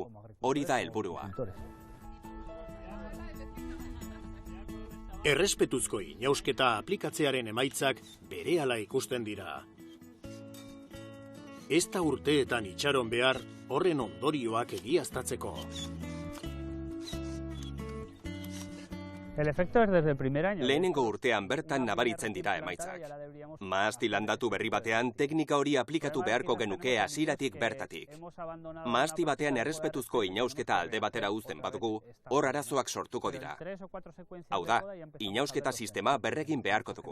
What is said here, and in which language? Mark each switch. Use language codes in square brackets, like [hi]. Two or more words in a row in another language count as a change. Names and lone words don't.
[eu] Hori da helburua. Errespetuzko inausketa aplikatzearen emaitzak berehala ikusten dira. Ez da urteetan itxaron behar horren ondorioak egiaztatzeko. [es] El efecto es desde el primer año. [eu] Lehenengo urtean bertan nabaritzen dira emaitzak. Mahasti landatu berri batean teknika hori aplikatu beharko genuke hasieratik bertatik. Mahasti batean errespetuzko inausketa alde batera uzten badugu, hor arazoak sortuko dira. Hau da, inausketa sistema berregin beharko dugu.